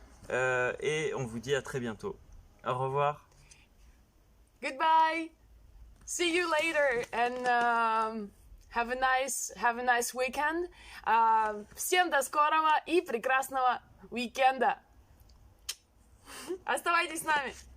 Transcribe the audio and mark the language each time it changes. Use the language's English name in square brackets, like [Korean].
[French] Et on vous dit à très bientôt. Au revoir. [English] Goodbye. See you later and have a nice weekend. [Russian] Всем до скорого и прекрасного уикенда. Оставайтесь с нами.